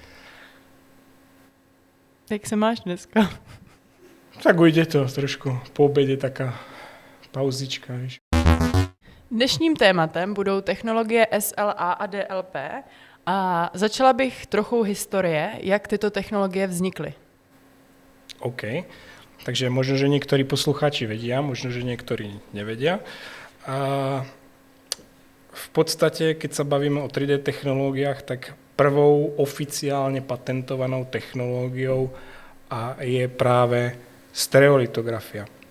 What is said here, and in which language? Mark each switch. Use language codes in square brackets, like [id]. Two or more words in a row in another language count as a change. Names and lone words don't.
[cs] Jak se máš dneska? Tak ujde to trošku. Po obědě taká pauzička, víš. Dnešním tématem budou technologie SLA a DLP a začala bych trochu historie, jak tyto technologie vznikly. OK. [sk] Takže možno, že niektorí poslucháči vedia, možno, že niektorí nevedia. A v podstate, keď sa bavíme o 3D technológiách, tak prvou oficiálne patentovanou technológiou je práve stereolitografia.